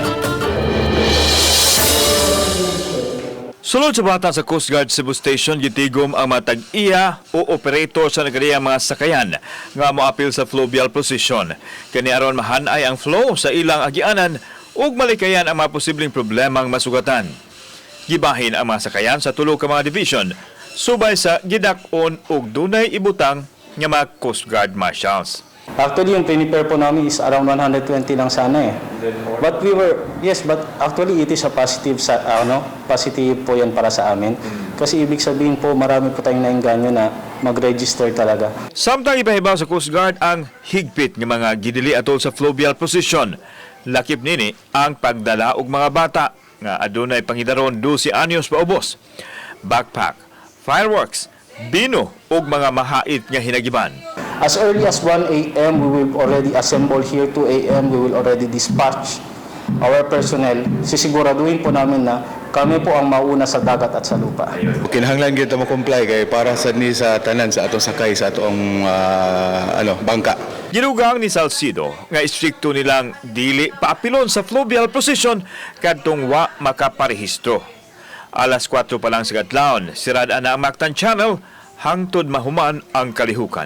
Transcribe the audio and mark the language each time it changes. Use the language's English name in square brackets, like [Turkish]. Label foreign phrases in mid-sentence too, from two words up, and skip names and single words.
[Cebuano] Sulod sa bata sa Coast Guard Cebu Station, Gitigum ang mga tag-iya o operator sa nagadiyang mga sakayan nga moapil sa Fluvial Procession. Kani aron mahanay ang flow sa ilang agianan ug malikayan ang mga posibleng problemang masugatan. Gibahin ang mga sakayan sa tulo ka mga division, subay sa gidak-on ug dunay ibutang nga mga Coast Guard marshals. [Filipino] Actually, yung prepare po namin [English] is around [Filipino] 120 lang sana eh. [English] But but actually it is a positive positive [Filipino] po yan para sa amin. Kasi ibig sabihin po marami po tayong nainganyo na mag-register talaga. [Cebuano] Samtang ipahibaw sa Coast Guard ang [Filipino] higpit ng [Cebuano] mga Gidili atol sa Fluvial Procession. Lakip nini ang pagdala og mga bata nga adunay pangidaron 12 anyos paubos. Backpack, fireworks, bino ug mga mahait nga hinagiban. [English] As early as 1 a.m. we will already assemble here. 2 a.m. we will already dispatch our personnel. [Filipino] Sisiguraduhin po namin na kami po ang mauna sa dagat at sa lupa. [Cebuano] Kinahanglan kita mo-comply kay para sa ni sa tanan sa atong sakay sa atong bangka. Ginugang ni Salcido nga istrikto nilang dili paapilon sa Fluvial Procession kadtong wa makaparehistro. Alas 4 pa lang sa kadlawon, sirada na ang Mactan Channel hangtod mahuman ang kalihukan.